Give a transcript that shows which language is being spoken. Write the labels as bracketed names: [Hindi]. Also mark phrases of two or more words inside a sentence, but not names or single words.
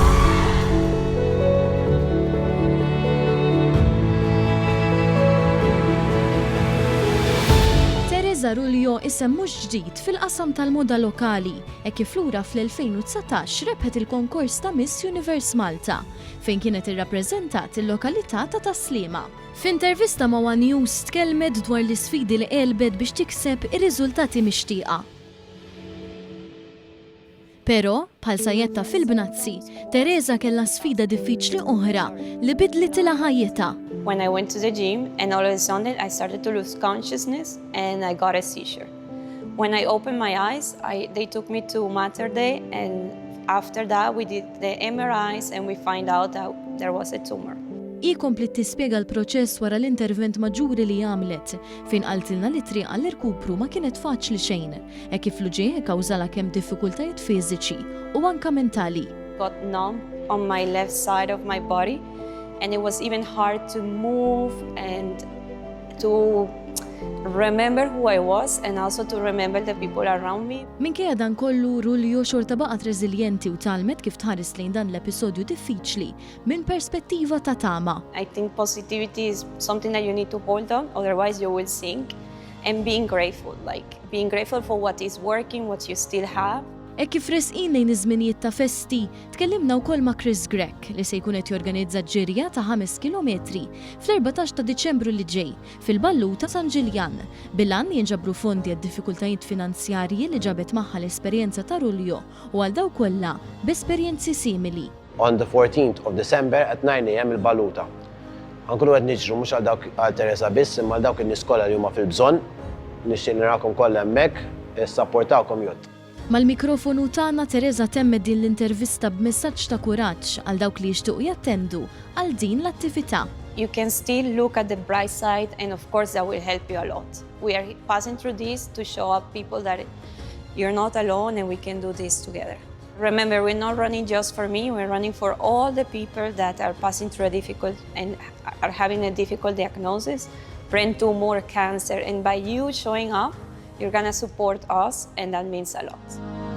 [Maltese] Teresa Ruglio isem mhux ġdid fil-qasam tal-moda lokali, kif lura fl-2019 rebħet il-konkors ta' Miss Universe Malta, fejn kienet irrappreżentat il-lokalità ta' Taslima. F'intervista ma' One News tkellmet dwar l-isfidi li qelbet biex tikseb ir-riżultati mixtieqa. Però, bħal sajjetta fil-bnazzi, Teresa kellha sfida diffiċli oħra li bidlitilha ħajjitha. [English] When I went to the gym and all of a sudden I started to lose consciousness and I got a seizure. When I opened my eyes, they took me to Mater Day, and after that we did the MRIs and we find out that there was a tumor. [Maltese] I komplit tispjega l-proċess wara l-intervent maġuri li għamlet fejn qaltilna li triq għall-irkupru ma kienet faċli xejn, kif l-ġie kawżala kemm diffikultajiet fiżiċi u anke mentali. [English] Got numb on my left side of my body and it was even hard to move and to remember who I was and also to remember the people around me. [Maltese] Minkejja dan kollu Ruglio xorta baqgħet reżiljenti u talmet kif tħares lejn dan l-episodju diffiċli minn perspettiva ta' tama. [English] I think positivity is something that you need to hold on, otherwise you will sink, and being grateful for what is working, what you still have. [Maltese] Kif resqin lejn iż-żminijiet ta' festi, tkellimna wkoll ma' Chris Grek li se jkun qed jorganizza ġirja ta' 5 kilometri fl-14 ta' Diċembru li ġej fil-Balluta San Ġiljan bil-għan jinġabru fondi għad-diffikultajiet finanzjarji li ġabet magħha l-esperjenza ta' Ruglio u għal daw kollha b'esperjenzi simili. [English] On the 14th of December at 9 AM il-Balluta. [Maltese] Nkunu qed niġru mhux għal Teresa biss imma għal dawk in-nies kollha li huma fil-bżonn, nixtieq narakom kollha hemmhekk, issapportawkom jgħod. Mal-mikrofonu tagħna Teresa temmed din l-intervista b'messaġġ ta' kuraġġ għal dawk li jixtiequ jattendu għal din l-attività. [English] You can still look at the bright side and of course that will help you a lot. We are passing through this to show up people that you're not alone and we can do this together. Remember, we're not running just for me, we're running for all the people that are passing through a difficult and are having a difficult diagnosis, brain tumor, cancer, and by you showing up, you're gonna support us, and that means a lot.